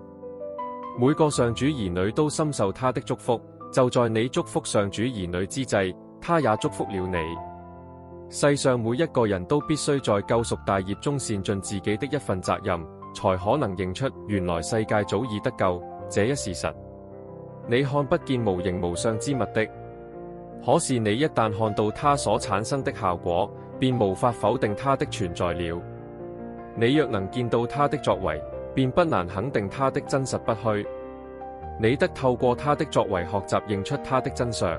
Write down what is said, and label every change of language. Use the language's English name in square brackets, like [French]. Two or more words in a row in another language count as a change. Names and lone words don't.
[Chinese] 每個上主兒女都深受他的祝福。就在你祝福上主兒女之際，他也祝福了你。世上每一個人都必須在救贖大業中善盡自己的一份責任，才可能認出原來世界早已得救這一事實。你看不見無形無相之物的，可是你一旦看到它所產生的效果，便無法否定它的存在了。你若能見到它的作為，便不難肯定它的真實不虛。你得透過它的作為學習認出它的真相。